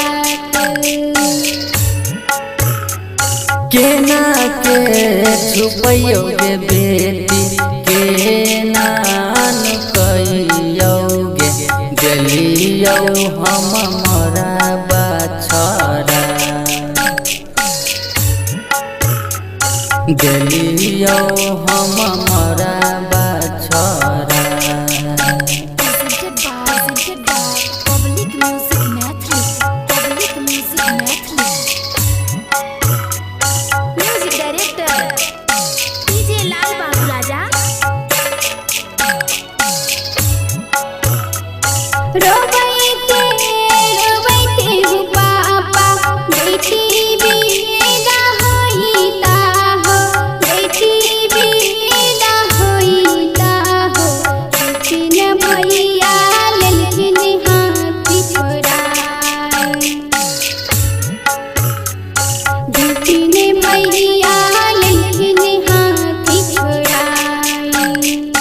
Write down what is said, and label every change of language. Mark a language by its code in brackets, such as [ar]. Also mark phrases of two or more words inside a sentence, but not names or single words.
[anp] केना के छुपैयोगे बेटी केना नुकैयोगे गलियो हम मरा बछड़ा गलियो हम मरा बछड़ा। [en] Presented by Public Music Mathli. Public Music Mathli. Music director DJ [anp] लाल बाबू राजा। रोबैते रोबैते हो पापा बेटी बिदा होइता हो बेटी बिदा होइता हो लेकिन भैया लेकिन हाथी छोड़ाई लेकिन भैया लेकिन हाथी छोड़ाई।